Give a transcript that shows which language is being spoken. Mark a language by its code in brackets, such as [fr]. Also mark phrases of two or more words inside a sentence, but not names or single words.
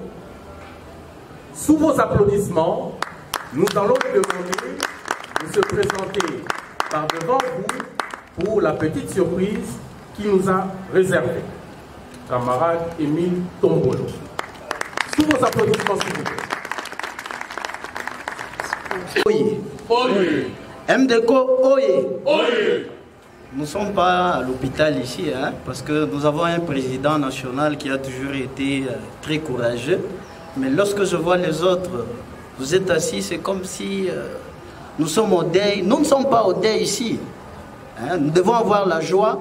[fr] Sous vos applaudissements, nous allons lui demander de se présenter par devant vous pour la petite surprise qu'il nous a réservée. Camarade Émile Tombolo. Sous vos applaudissements, s'il vous plaît. [ln] Oye. Oye. MDECO, oye. Oye. [fr] Nous ne sommes pas à l'hôpital ici, hein, parce que nous avons un président national qui a toujours été très courageux. Mais lorsque je vois les autres, vous êtes assis, c'est comme si nous sommes au deuil. Nous ne sommes pas au deuil ici. Hein, nous devons avoir la joie.